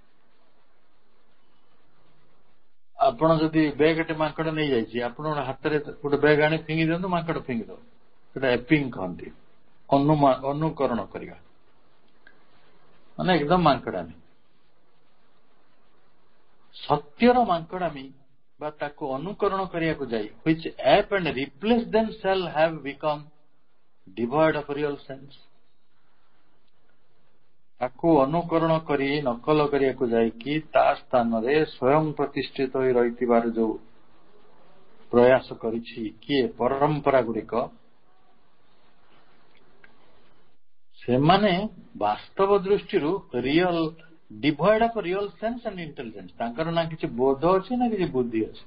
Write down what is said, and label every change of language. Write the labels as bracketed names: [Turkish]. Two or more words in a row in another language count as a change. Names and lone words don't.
[Odia] ଆପଣ ଯଦି ବ୍ୟାଗଟେ ମାଙ୍କଡ ନେଇଯାଇଛି, ଆପଣ ହାତରେ ଗୋଟେ ବ୍ୟାଗ ଆଣି ଫିଙ୍ଗି ଦିଅନ୍ତୁ, ମାଙ୍କଡ ଫିଙ୍ଗି ଦବ। ସେଟା ଏପିଂ କହନ୍ତି, ଅନୁକରଣ କରିବା, ମାନେ ଏକଦମ ମାଙ୍କଡାମି। ସତ୍ୟର ମାଙ୍କଡାମି ବା ତାକୁ ଅନୁକରଣ କରିବାକୁ ଯାଇ [English] which ape and replace them shall have become devoid of real sense। [Odia] ତାକୁ ଅନୁକରଣ କରି ନକଲ କରିବାକୁ ଯାଇକି ତା ସ୍ଥାନରେ ସ୍ୱୟଂ ପ୍ରତିଷ୍ଠିତ ହୋଇ ରହିଥିବାର ଯୋଉ ପ୍ରୟାସ କରିଛି କିଏ? ପରମ୍ପରା ଗୁଡିକ, ସେମାନେ ବାସ୍ତବ ଦୃଷ୍ଟିରୁ [English] real devoid of real sense and intelligence, [Odia] ତାଙ୍କର ନା କିଛି ବୋଧ ଅଛି ନା କିଛି ବୁଦ୍ଧି ଅଛି।